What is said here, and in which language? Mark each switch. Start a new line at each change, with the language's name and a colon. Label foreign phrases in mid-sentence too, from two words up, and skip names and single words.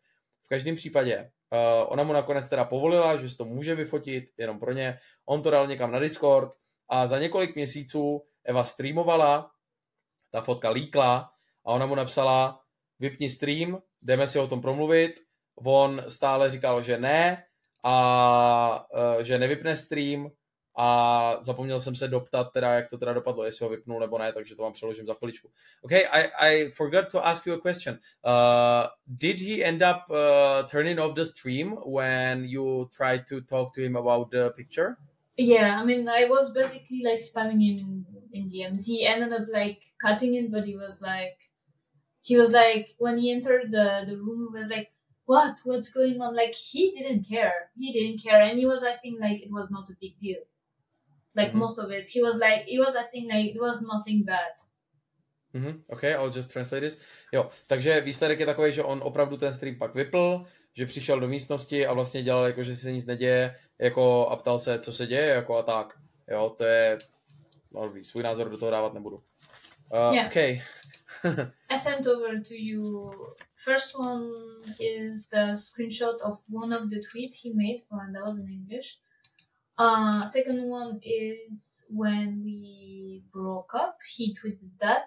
Czech: V každém případě, ona mu nakonec teda povolila, že se to může vyfotit, jenom pro ně, on to dal někam na Discord a za několik měsíců Eva streamovala, ta fotka líkla a ona mu napsala, vypni stream, jdeme si o tom promluvit, on stále říkal, že ne a že nevypne stream a zapomněl jsem se doptat teda, jak to teda dopadlo, jestli ho vypnul nebo ne, takže to vám přeložím za chviličku.
English: Okay, I forgot to ask you a question. Did he end up turning off the stream when you tried to talk to him about the picture? Yeah, I mean, I was basically like spamming him in DMs. He ended up like cutting it, but he was like, when he entered the room, he was like, what's going on? Like, he didn't care, and he was acting like it was not a big deal. Like most of it, he was acting like it was nothing bad. Okay, I'll just translate this.
Czech: Jo, takže výsledek je takový, že on opravdu ten stream pak vypl, že přišel do místnosti a vlastně dělal jako, že se nic neděje, jako a ptal se, co se děje, jako a tak. Jo, to je, no, svůj názor do toho dávat nebudu.
English: Yeah. Okay. I sent over to you. First one is the screenshot of one of the tweets he made, and that was in English. Second one is when we broke up. He tweeted that.